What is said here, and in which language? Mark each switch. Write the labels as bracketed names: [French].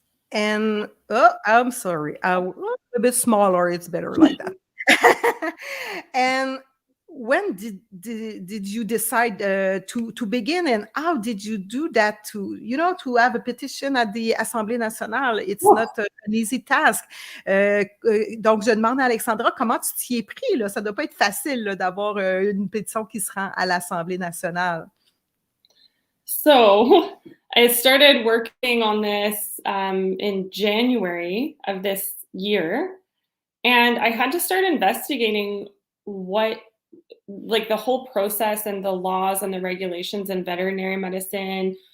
[English] And oh, I'm sorry. A bit smaller. It's better like that. And when did you decide to begin, and how did you do that to have a petition at the Assemblée nationale? It's not an easy task. [French] Donc, je demande à Alexandra comment tu t'y es pris, là. Ça doit pas être facile là, d'avoir une pétition qui se rend à l'Assemblée nationale. [English] So I started working on this in January of this year, and I had to start investigating what, like, the whole process and the laws and the regulations in veterinary medicine.